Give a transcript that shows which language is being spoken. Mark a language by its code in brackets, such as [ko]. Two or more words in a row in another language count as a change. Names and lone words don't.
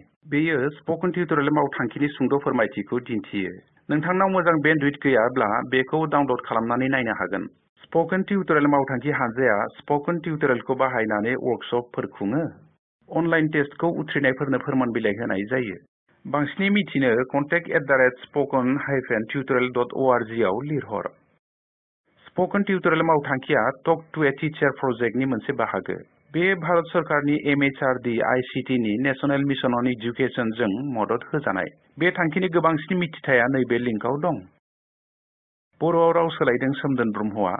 [brx] बेयो स्प'कन टिउटरियेल मावथांखिनि सुंद' फोरमायथिखौ दिन्थियो। नोंथांनाव मोजां बेन्डविड्थ गैयाब्ला बेखौ डाउनल'ड खालामनानै नायनो हागोन। स्प'कन टिउटरियेल मावथांखि हानजाया स्प'कन टिउटरियेलखौ बाहायनानै वर्कशपफोर खुङो। अनलाइन टेस्टखौ उथ्रिनायफोरनो फोरमान बिलाइ होनाय जायो। बांसिनै मिथिनो contact@spoken-tutorial.org आव लिरहर। स्प'कन टिउटरियेल मावथांखिया टक टु ए टिचार प्रजेक्टनि मोनसे बाहागो। बे भारत सरकारनि MHRD ICT नि नेशनेल मिशन अन एजुकेशन जों मदद होजानाय। बे थांखिनि गोबांसिन मिथिथाया नैबे लिंकआव दं। बर'आव राव सोलायदों सोमदोन ब्रह्मआ।